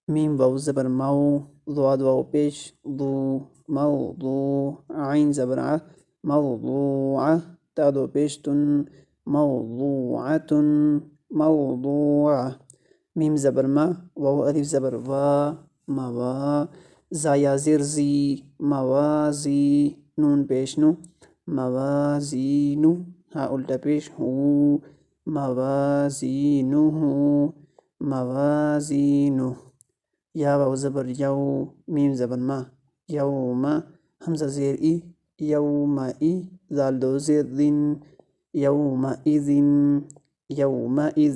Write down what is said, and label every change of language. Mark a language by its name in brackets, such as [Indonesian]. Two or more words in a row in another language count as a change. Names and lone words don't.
[Urdu] میم واو زبر ماو، ضاد واو پیش ضو، موضوع، عین زبر ع، موضوعہ، تا دو پیش تن، موضوعۃ، موضوعہ، میم زبر ما، واو الف زبر وا، موا، زا یا زیر زی، موازی، نون پیش نو، موازینو، ہا الٹا پیش ہو، موازینہ، موازینہ، یا واو زبر یو، میم زبر ما، یوم، حمزہ زیر ای، یوم ای، زال دو زیر دن، [Arabic] یوم اذن، [Urdu] یوم اذ۔